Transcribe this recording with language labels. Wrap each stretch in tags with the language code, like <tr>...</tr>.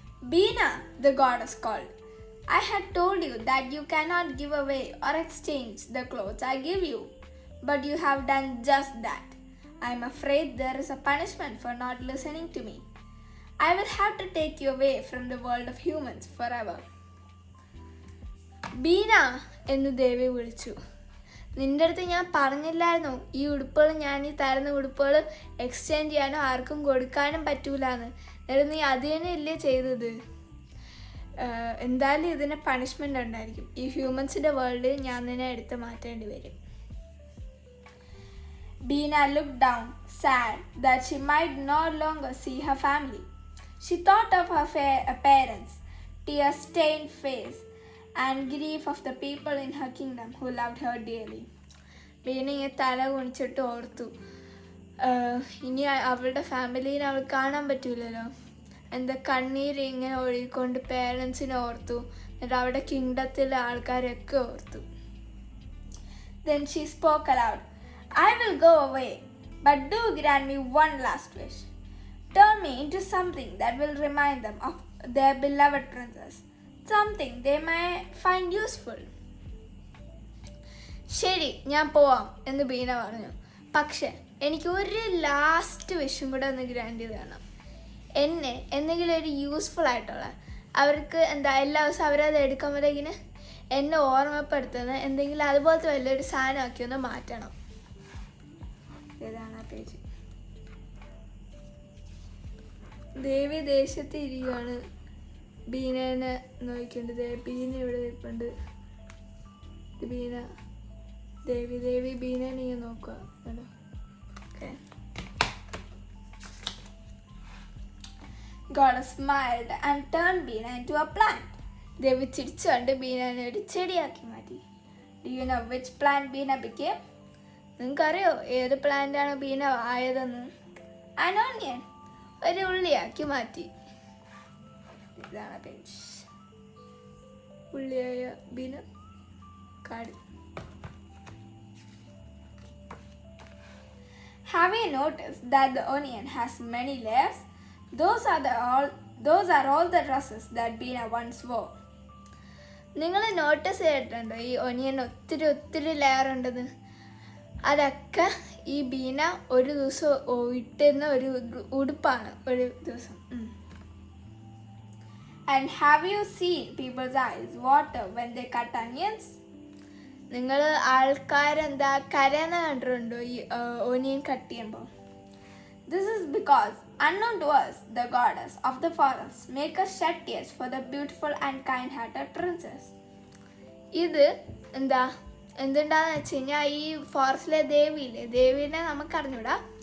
<en>Bina, the goddess called. I had told you that you cannot give away or exchange the clothes I give you, but you have done just that. I am afraid there is a punishment for not listening to me. I will have to take you away from the world of humans forever.</en> <ml>Bina, എന്ന് ദേവി വിളിച്ചു. നിൻ്റെ അടുത്ത് ഞാൻ പറഞ്ഞില്ലായിരുന്നു ഈ ഉടുപ്പുകൾ, ഞാൻ ഈ തരുന്ന ഉടുപ്പുകൾ എക്സ്ചേഞ്ച് ചെയ്യാനോ ആർക്കും കൊടുക്കാനും പറ്റൂലെന്ന്. എന്നിട്ട് നീ അത് തന്നെ ഇല്ലേ ചെയ്തത്? എന്തായാലും ഇതിന് പണിഷ്മെൻ്റ് ഉണ്ടായിരിക്കും. ഈ ഹ്യൂമൻസിൻ്റെ വേൾഡിൽ ഞാൻ നിന്നെ എടുത്ത് മാറ്റേണ്ടി വരും.</ml> <en>Bina looked down, sad that she might no longer see her family. She thought of her parents, tear-stained face, and grief of the people in her kingdom who loved her dearly.</en> <ml>Beena ഇങ്ങനെ തല കുണിച്ചിട്ട് ഓർത്തു, ഇനി അവളുടെ ഫാമിലീനെ അവൾ കാണാൻ പറ്റൂലല്ലോ. കണ്ണീര് ഇങ്ങനെ ഒഴുകിക്കൊണ്ട് പേരൻസിനെ ഓർത്തു, എന്നിട്ട് അവളുടെ കിങ്ഡത്തിലെ ആൾക്കാരെയൊക്കെ ഓർത്തു.</ml> <en>Then she spoke aloud. I will go away, but do grant me one last wish. Turn me into something that will remind them of their beloved princess. Something they may find useful.</en> <ml>ശരി, ഞാൻ പോവാം എന്ന് ബീന പറഞ്ഞു. പക്ഷെ എനിക്ക് ഒരു last വിഷും കൂടെ ഒന്ന് ഗ്രാൻഡ് ചെയ്ത് തരണം. എന്നെ എന്തെങ്കിലും ഒരു യൂസ്ഫുൾ ആയിട്ടുള്ള, അവർക്ക് എല്ലാ ദിവസവും അവരത് എടുക്കുമ്പോഴേക്കിന് എന്നെ ഓർമ്മപ്പെടുത്തുന്ന എന്തെങ്കിലും അതുപോലത്തെ വലിയൊരു സാധനമാക്കി ഒന്ന് മാറ്റണം. ഇതാണ് ആ പേജ്. ദേവി ദേശത്ത് ഇരിക്കുകയാണ്. ബീനേനെ നോക്കിണ്ട്. ബീന ഇവിടെ ഇരിപ്പുണ്ട്. ബീന, ദേവി ബീനേനെ ഇങ്ങനെ നോക്കുക. Okay.</ml> <en>Goddess smiled and turned Bina into a plant.</en> <ml>ദേവി ചിരിച്ചുകൊണ്ട് ബീനേനെ ഒരു ചെടിയാക്കി മാറ്റി.</ml> <en>Do you know which plant Bina became?</en> <ml>നിങ്ങൾക്കറിയോ ഏത് പ്ലാന്റാണ് ബീന ആയതെന്ന്?</ml> <en>An onion.</en> <ml>ഒരു ഉള്ളിയാക്കി മാറ്റി. ഇതാണ് പേജ്. ഉള്ളിയായ ബീന കാട്.</ml> <en>Have you noticed that the onion has many layers? Those are all the dresses that Bina once wore.</en> <ml>നിങ്ങൾ നോട്ടീസ് ചെയ്തിട്ടുണ്ടോ ഈ ഒനിയൻ ഒത്തിരി ലെയർ ഉണ്ടെന്ന്? അതൊക്കെ ഈ ബീന ഒരു ദിവസം ഇട്ടുന്ന ഒരു ഉടുപ്പാണ് ഒരു ദിവസം.</ml> <en>And have you seen people's eyes water when they cut onions?</en> <ml>നിങ്ങൾ ആൾക്കാരെന്താ കരയെന്ന് കണ്ടിട്ടുണ്ടോ ഈ ഒനിയൻ കട്ട് ചെയ്യുമ്പോൾ?</ml> <en>This is because unknown to us, the goddess of the forest make us shed tears for the beautiful and kind-hearted princess.</en> <ml>ഇത് എന്തുണ്ടാന്ന് വെച്ച് കഴിഞ്ഞാൽ ഈ ഫോറസ്റ്റിലെ ദേവീനെ നമുക്കറിഞ്ഞൂടാ.</ml>